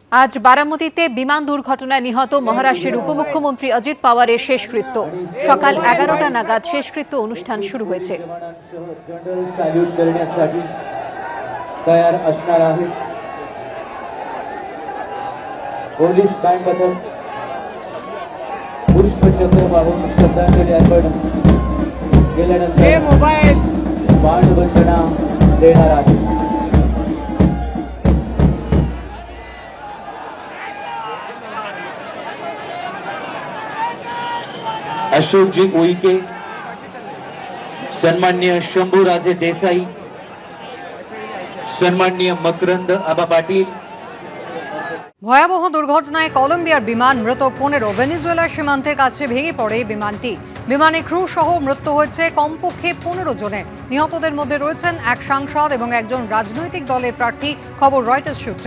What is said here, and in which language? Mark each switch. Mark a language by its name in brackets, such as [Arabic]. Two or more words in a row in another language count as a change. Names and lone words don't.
[Bangla] আজ বারামতিতে বিমান দুর্ঘটনায় নিহত মহারাষ্ট্রের উপমুখ্যমন্ত্রী অজিত পাওয়ারের শেষকৃত্য। সকাল 11টা নাগাদ শেষকৃত্য অনুষ্ঠান শুরু হয়েছে। [Marathi] पोलीस बँड पथक पुष्पचक्र वाहून श्रद्धांजली अर्पण केल्यानंतर बाणवंदना देणार आहे। अशोक जी उईके, सन्माननीय शंभूराजे देसाई, सन्माननीय मकरंद आबा पाटील। [Bangla] ভয়াবহ দুর্ঘটনায় কলম্বিয়ার বিমান মৃত 15। ভেনেজুয়েলার সীমান্তের কাছে ভেঙে পড়ে বিমানটি। বিমানে ক্রু সহ মৃত্যু হয়েছে কমপক্ষে 15 জনের। নিহতদের মধ্যে রয়েছেন এক সাংসদ এবং একজন রাজনৈতিক দলের প্রার্থী, খবর রয়টার্স সূত্রে।